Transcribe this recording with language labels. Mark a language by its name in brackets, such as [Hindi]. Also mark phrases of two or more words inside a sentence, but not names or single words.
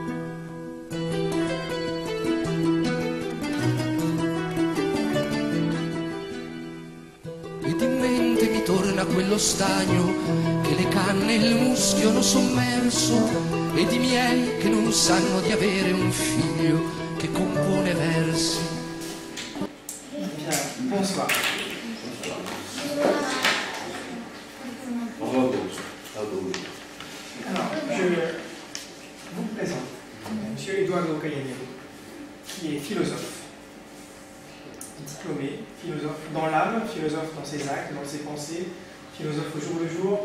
[Italian] Ed in mente mi torna quello stagno che le canne e il muschio hanno sommerso, ed i miei che non sanno di avere un figlio che compone versi. [French] Bonsoir. Alors, je vous présente M. Eduardo Cayanero, qui est philosophe, diplômé, philosophe dans l'âme, philosophe dans ses actes, dans ses pensées, philosophe au jour le jour.